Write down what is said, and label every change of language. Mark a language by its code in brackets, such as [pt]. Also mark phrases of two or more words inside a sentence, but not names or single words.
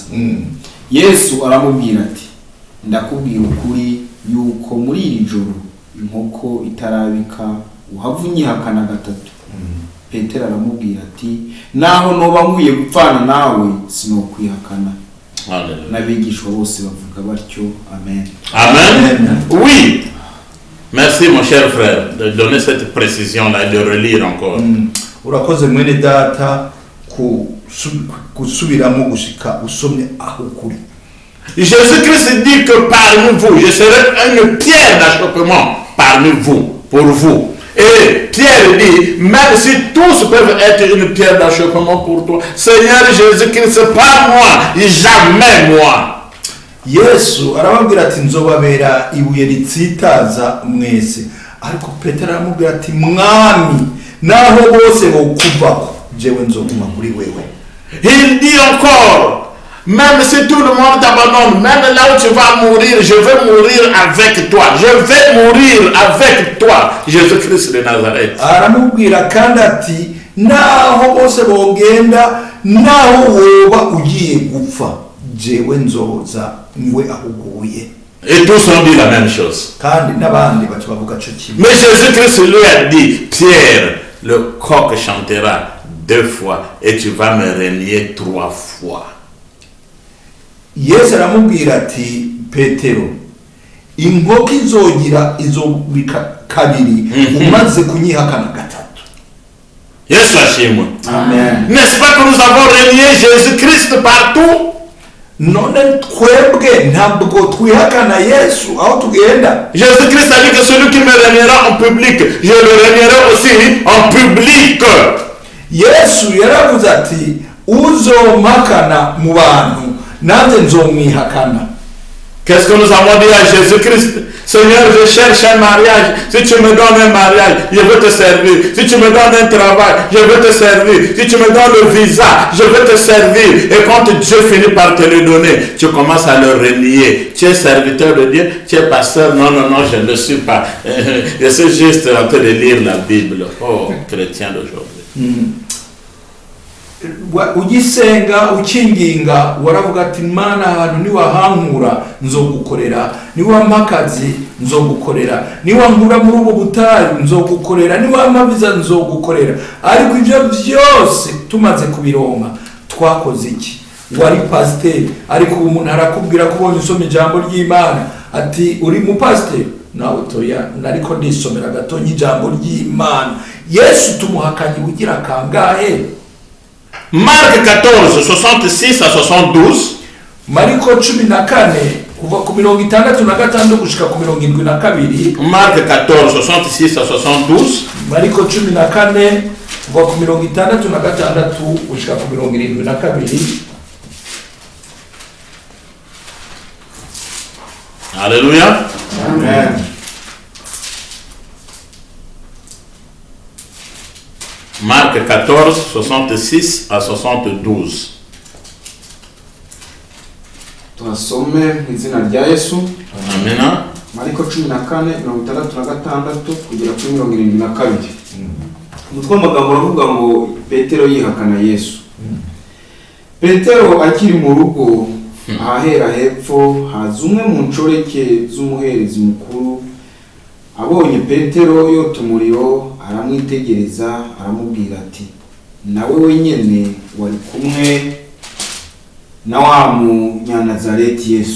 [rn] Yesu aramubwira ati ndakubwira ukuri yuko muri iri joro inkoko itarabika uhava unyihakana gatatu. Petero aramubwira ati naho noba nkwiye gupfana nawe sinokwihakana. N'abigishwa bose bavuga batyo. Amen. [fr] Amen. Oui. Merci mon cher frère de donner cette précision-là et de relire encore. [rn] Urakoze mwene data kusubiramo gushika usomye aho kuri. [fr] Jésus-Christ dit que parmi vous, je serai une pierre d'achoppement parmi vous, pour vous. Et Pierre dit, même si tous peuvent être une pierre d'achoppement pour toi, Seigneur Jésus-Christ, pas moi, jamais moi. [rn] Yesu arababwira ati nzobabera ibuye ritsitaza mwese, ariko Petero aramubwira ati mwami naho bose bokuvako jewe nzoguma kuri wewe. [fr] Il dit encore, même si tout le monde t'abandonne, même là où tu vas mourir, je vais mourir avec toi. Je vais mourir avec toi, Jésus-Christ de Nazareth. [rn] Aramubwira kandi ati naho bose bogenda, naho woba ugiye gupfa jewe nzoza niwe ahuguye. [fr] Et tous ont dit la même chose. [rn] Kandi n'abandi bacu bavuga cyo kimwe. [fr] Mais Jésus-Christ lui a dit, Pierre, le coq chantera 2 fois et tu vas me renier 3 fois. [rn] Yesu aramubwira ati Petero, inkoko izobika kabiri umaze kunyihakana gatatu. Yesu ashimwe. Amen. [fr] N'est-ce pas que nous avons renié Jésus-Christ partout? [rn] None twebwe ntabwo twihakana Yesu aho tugenda. [fr] Jésus-Christ a dit que celui qui me reniera en public, je le reniera aussi en public. [rn] Yesu yaravuze ati uzompakana mu bantu nanjye nzomwihakana. [fr] Qu'est-ce que nous avons dit à Jésus-Christ? Seigneur, je cherche un mariage. Si tu me donnes un mariage, je vais te servir. Si tu me donnes un travail, je vais te servir. Si tu me donnes le visa, je vais te servir. Et quand Dieu finit par te le donner, tu commences à le renier. Tu es serviteur de Dieu, tu es pasteur. Non, non, non, je ne le suis pas. Je suis juste en train de lire la Bible. Oh, chrétien d'aujourd'hui. [rn] Ugisenga ukinginga waravuga ati mana ahantu niwahankura nzogukorera, niwampakazi nzogukorera, niwankura muri ubu butayu nzogukorera, niwampabiza nzogukorera. Ariko ibyo byose tumaze kubironka twakoze iki? Wari pasiteri, ariko umuntu arakubwira ko ubonye usoma ijambo ry'Imana ati uri mu pasiteri nawe toya nariko ndisomera gato ijambo ry'Imana. Yesu tumuhakanye ugira kangahe? [fr] Marc 14, 66 à 72. [rn] Mariko 14 kuva ku 66 gushika ku 72. [fr] Marc 14, 66 à 72. [rn] Mariko 14 kuva ku 66 gushika ku 72. [fr] Alléluia. [rn] Amen. [fr] Marc 14, 66 à 72. [rn] Turasome mu izina rya Yesu. Amen. [rw] Mariko 14:66 kugera kuri 72. umutwe w'amagambo uravuga ngo Petero yihakana Yesu. Petero akiri mu rugo ahahera hepfo haza umwe mu nshoreke z'umuherezi mukuru, abonye Petero yota umuriro aramwitegereza aramubwira ati, nawe wenyene wari kumwe na wa Munyanazareti Yesu?